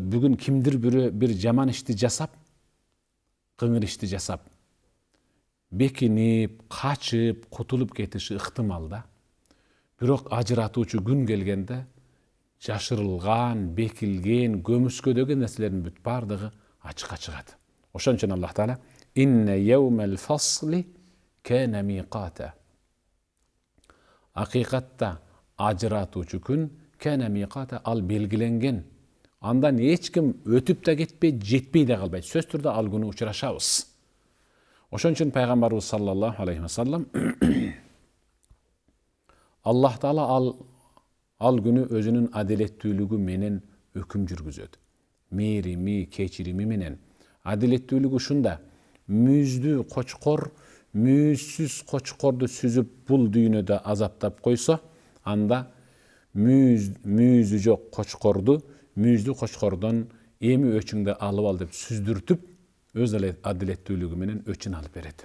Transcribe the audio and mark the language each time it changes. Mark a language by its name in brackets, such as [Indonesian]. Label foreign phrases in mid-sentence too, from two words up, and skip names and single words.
[Kyrgyz] Бүгүн кимдир бир жаман ишти жасап, кыңыр ишти жасап, бекинип, качып, кутулуп кетиши ыктымал да. Бирок ажыратуучу күн келгенде жашырылган, бекилген, көмүскөдөгү нерселердин бүт бардыгы ачыкка чыгат. Ошон үчүн [Arabic] Аллах Таала إن يوم الفصل كان ميقاتا. [Kyrgyz] Акыйкатта ажыратуучу күн [Arabic] كان ميقاتا, [Kyrgyz] ал белгиленген. Андан эч ким өтүп да кетпей, жетпей да калбайт. Сөз түрдө ал күнү учурашабыз. Ошон үчүн пайгамбарыбыз [Arabic] صلى الله عليه وسلم [Kyrgyz] Аллах Таала ал күнү өзүнүн адилеттүүлүгү менен өкүм жүргүзөт. Мээрими, кечирими менен. Адилеттүүлүгү ушунда: мүйүздүү кочкор мүйүзсүз кочкорду сүзүп бул дүйнөдө азаптап койсо, анда мүйүзү жок кочкорду мүйүздүү кочкордон эми өчүңдү алып ал деп сүздүртүп, өз адилеттүүлүгү менен өчүн алып берет.